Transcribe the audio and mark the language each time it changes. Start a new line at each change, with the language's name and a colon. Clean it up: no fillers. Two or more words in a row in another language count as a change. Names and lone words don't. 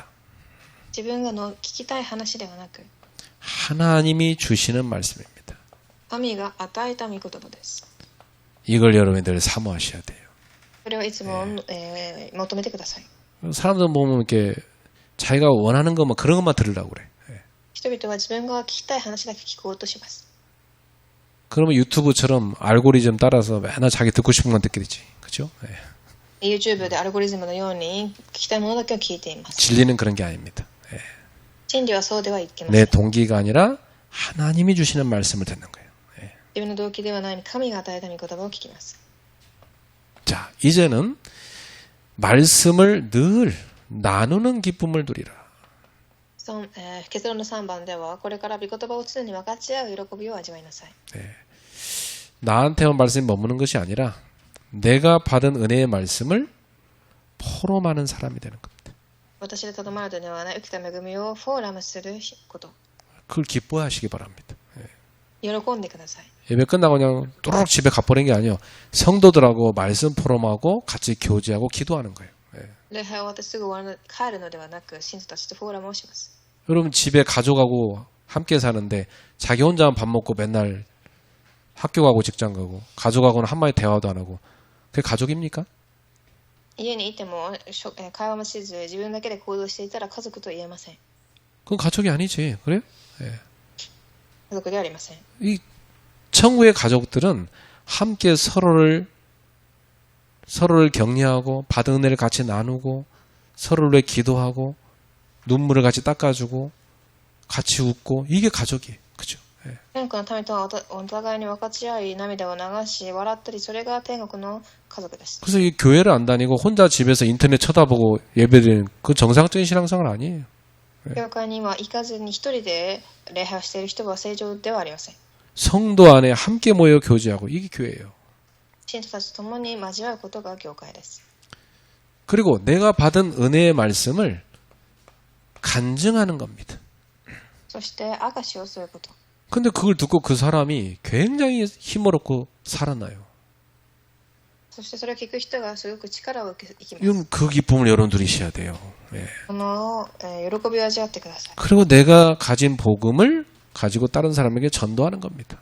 Japanese: 自分が聞きたい話ではなく
Korean: 하나님이 주시는 말씀입니다.
Japanese: 神が与えた御言葉です。
Korean: 이걸 여러분들 사모하셔야 돼요.
Japanese: それをいつも、求めてください。
Korean: 사람들 보면 이렇게 자기가 원하는 것만 그런 것만 들으려고 그래. 예.
Japanese: 人々は自分が聞きたい話だけ聞こうとします。
Korean: 그러면 유튜브처럼 알고리즘 따라서 맨날 자기 듣고 싶은 건 듣게 되지. 그죠? 예.
Japanese: YouTube でアルゴリズムのように聞きたいものだけを聞いています。
Korean: 진리는 그런 게 아닙니다. 예.
Japanese: 真理はそうではいけませ
Korean: 내
Japanese: ん。
Korean: 동기가 아니라 하나님이 주시는 말씀을 듣는 거예요. 예.
Japanese: 自分の動機ではない神が与えた御言葉を聞きます。
Korean: 자, 이제는 말씀을 늘 나누는 기쁨을 누리라.
Japanese: 結論の3番ではこれから御言葉を常に分かち合う喜びを味わいなさい。
Korean: 나한테만 말씀이 머무는 것이 아니라 내가 받은 은혜의 말씀을 포럼하는 사람이 되는 겁니다.
Japanese: 私でとどまるのではない、受けた恵みをフォーラムすること。
Korean: 그걸 기뻐하시기 바랍니다.
Japanese: 喜んでください。
Korean: 예배 끝나고 그냥 뚜루룩 집에 가버리는 게 아니에요. 성도들하고 말씀 포럼하고 같이 교제하고 기도하는 거예요.
Japanese: 礼拝終わってすぐ終わる帰るのではなく、信徒たちとフォーラムをします。
Korean: 여러분 집에 가족하고 함께 사는데 자기 혼자만 밥 먹고 맨날 학교 가고 직장 가고 가족하고는 한마디 대화도 안 하고 그게 가족입니까?
Japanese: 家にいても会話もしず自分だけで行動していたら家族と言えません。
Korean: 그건 가족이 아니지. 그래요?
Japanese: 家族ではありません。
Korean: 이 천국의 가족들은 함께 서로를 격려하고 받은 은혜를 같이 나누고 서로를 위해 기도하고 눈물을 같이 닦아주고 같이 웃고 이게 가족이에요. 그죠?
Japanese: 天国の民とはお互いに分かち合い涙を流し笑ったり、それが天国の家族です。
Korean: 그래서 이 교회를 안 다니고 혼자 집에서 인터넷 쳐다보고 예배드리는 그 정상적인 신앙생활 아니에요.
Japanese: 教会には行かずに一人で礼拝をしている人は正常ではありません。
Korean: 성도 안에 함께 모여 교제하고 이게 교회예요.
Japanese: 信徒たちと共に交わることが教会です。
Korean: 그리고 내가 받은 은혜의 말씀을 간증하는 겁니다.
Japanese: そして証しをすること。
Korean: 근데 그걸 듣고 그 사람이 굉장히 힘을 얻고 살아나요.
Japanese: そしてそれを聞く人がすごく力を受けます。
Korean: 이건 그 기쁨을 여러분 누리셔야 돼요. 예.
Japanese: この喜びを味わってください。
Korean: 그리고 내가 가진 복음을 가지고 다른 사람에게 전도하는 겁니다.